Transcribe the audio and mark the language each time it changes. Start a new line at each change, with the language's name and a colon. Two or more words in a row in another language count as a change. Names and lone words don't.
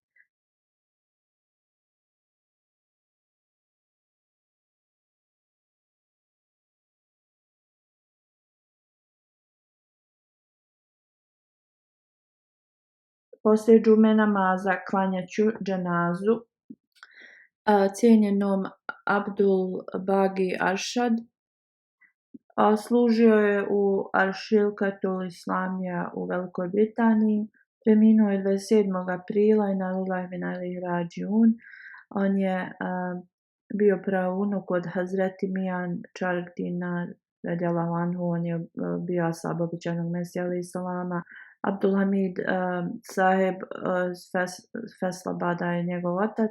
Bosnian: Poslije džume namaza klanjat ću dženazu cijenjenom Abdul Bagi Arshad. Služio je u Al-Shilkatul Islamija u Velikoj Britaniji. Preminuo je 27. aprila i na
Arabic: لله وإنا إليه راجعون.
Bosnian: On je bio praunuk od Hazreti Mijan Čargdina
Arabic: رضي الله عنه.
Bosnian: On je bio ashab obećanog Mesija
Arabic: عليه السلام.
Bosnian: Abdul Hamid Saheb Feslabada je njegov otac.